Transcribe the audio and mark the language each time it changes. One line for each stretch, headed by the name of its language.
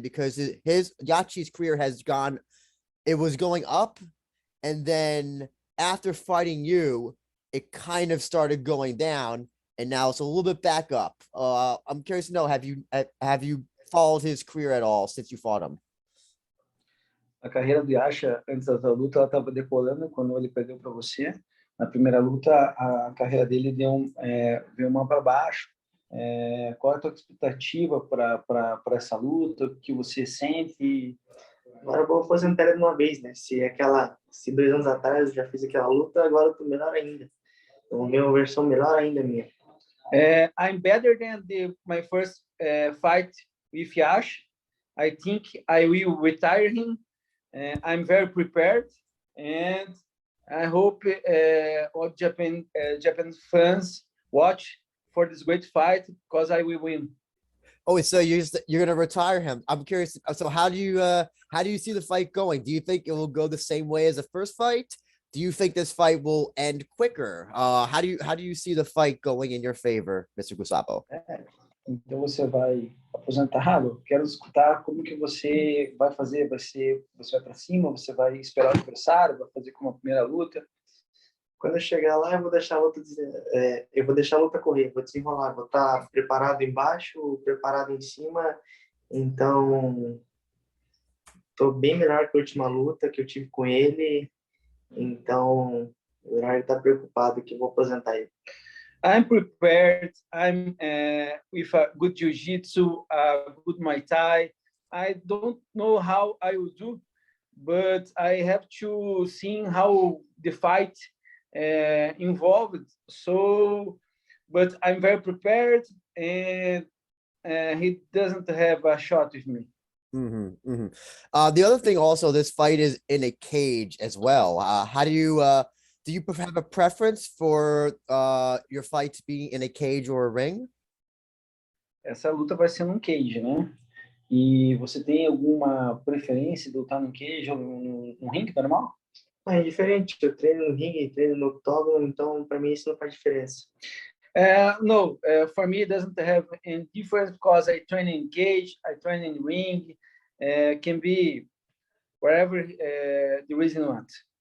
English: Because his Yachi's career it was going up, and then after fighting you, it kind of started going down, and now it's a little bit back up. I'm curious to know, have you followed his career at all since you fought him?
Portuguese: A carreira do Yachi antes da luta ela estava decolando quando ele perdeu para você. Na primeira luta a carreira dele veio uma para baixo. Qual é a tua expectativa para essa luta? O que você sente? Agora eu vou aposentar ele de uma vez, né? Se 2 anos atrás eu já fiz aquela luta, agora eu tô melhor ainda. Então, uma versão melhor ainda minha.
English: I'm better than my first fight with Yachi. I think I will retire him. I'm very prepared, and I hope all Japan fans watch for this great fight because I will win. Oh, so you're gonna retire him. I'm curious. So how do you see the fight going? Do you think it will go the same way as the first fight? Do you think this fight will end quicker? How do you see the fight going in your favor, Mr. Gustavo?
Portuguese: Então você vai aposentado? Quero escutar como que você vai fazer. Você vai para cima? Você vai esperar o adversário? Vai fazer como a primeira luta? Quando eu chegar lá, eu vou deixar a luta correr, vou desenrolar, vou estar preparado embaixo, preparado em cima. Então, tô bem melhor que a última luta que eu tive com ele. Então, o horário está preocupado que eu vou aposentar ele.
English: I'm prepared. I'm with a good jiu-jitsu, good Muay Thai. I don't know how I will do, but I have to see how the fight involved. So, but I'm very prepared, and he doesn't have a shot with me. The other thing also, this fight is in a cage as well. How do you have a preference for your fights being in a cage or a ring?
Portuguese: Essa luta vai ser num cage, né? E você tem alguma preferência de lutar num cage ou num ringue normal? É diferente. Eu treino no ringue, treino no octógono, então para mim isso não faz diferença.
English: No, for me it doesn't have any difference because I train in cage, I train in ring, can be wherever the reason wants.